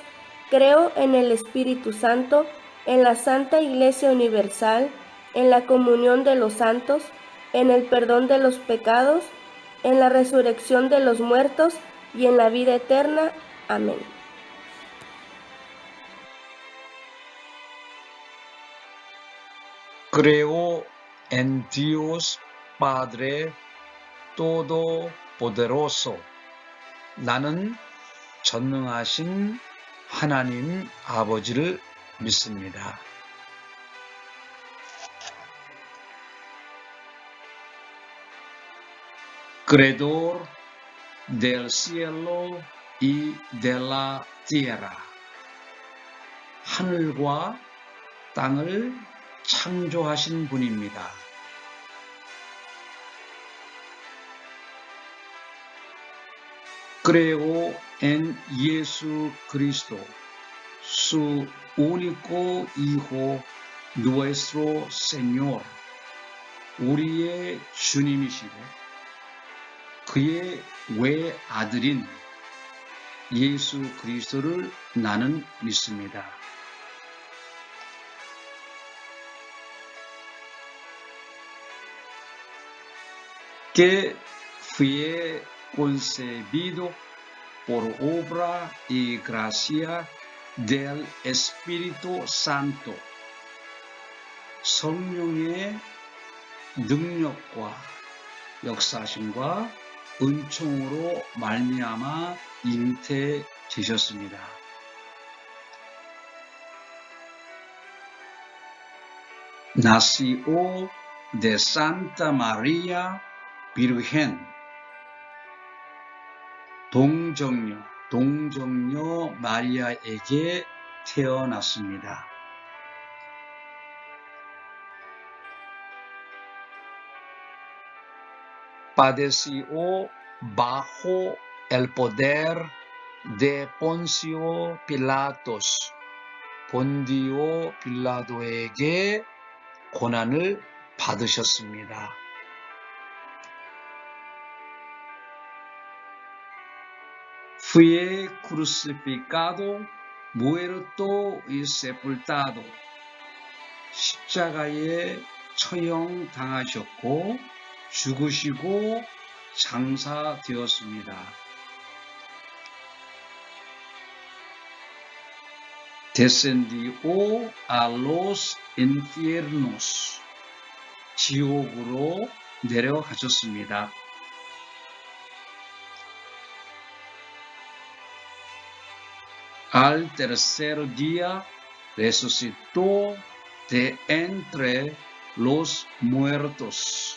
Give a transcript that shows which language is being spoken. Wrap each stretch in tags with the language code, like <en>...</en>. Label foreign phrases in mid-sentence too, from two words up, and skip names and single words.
<es>Creo en el Espíritu Santo, en la Santa Iglesia Universal, en la comunión de los santos, en el perdón de los pecados, en la resurrección de los muertos y en la vida eterna. Amén. Creo en Dios Padre Todopoderoso.</es> <ko>나는 전능하신 하나님 아버지를 믿습니다.</ko> <es>Creador del cielo y de la tierra.</es> <ko>하늘과 땅을 창조하신 분입니다.</ko> <es>Creo en Jesucristo, su único Hijo, nuestro Señor.</es> <ko>우리의 주님이시고 그의 외아들인 예수 그리스도를 나는 믿습니다.</ko> <es>Que fue concebido por obra y gracia del Espíritu Santo.</es> <ko>성령의 능력과 역사심과 은총으로 말미암아 잉태되셨습니다.</ko> <es>Nació de Santa María Virgen.</es> <ko>동정녀 마리아에게 태어났습니다.</ko> <es>Padeció bajo el poder de Poncio Pilatos.</es> <ko>본디오 빌라도에게 고난을 받으셨습니다.</ko> <es>Fue crucificado, muerto y sepultado.</es> <ko>십자가에 처형당하셨고 죽으시고 장사되었습니다.</ko> <es>Descendió a los infiernos.</es> <ko>지옥으로 내려가셨습니다.</ko> <es>Al tercer día resucitó de entre los muertos.</es>